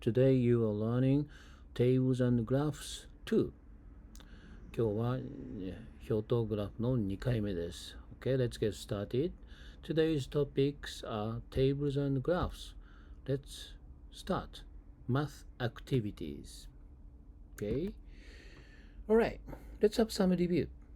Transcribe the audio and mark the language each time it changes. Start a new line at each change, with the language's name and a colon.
English: Today you are learning Tables and Graphs 2.
Japanese: 今日は表とグラフの2回目です。
English: Okay, let's get started. Today's topics are tables and graphs. Let's start. Math activities. Okay. Alright, let's have some review.